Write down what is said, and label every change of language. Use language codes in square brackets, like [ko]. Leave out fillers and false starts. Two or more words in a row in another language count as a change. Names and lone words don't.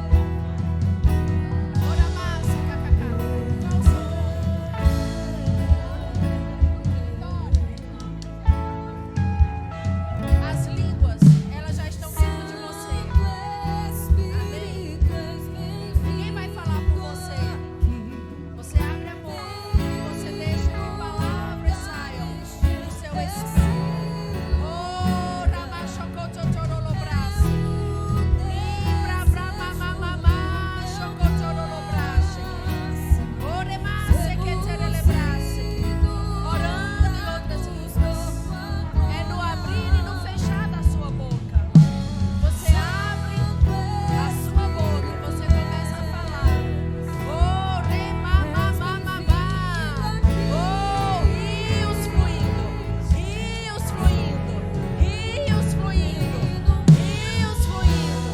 [pt] Ora massa, cacacá. Qual o seu nome? As línguas, elas já estão dentro de você. Amém? Ninguém vai falar por você. Você abre a boca e você deixa que palavras saiam do seu espírito. Oh, Ramachocototorobrás. Libra, bramamamamá, chocotorobrás. Oremasse que terelebrasse. Orando em outras línguas. É no abrir e no fechar da sua boca. Você abre a sua boca e você começa a falar. Oh, remamamamamá. Oh, rios fluindo, rios fluindo, rios fluindo, rios fluindo.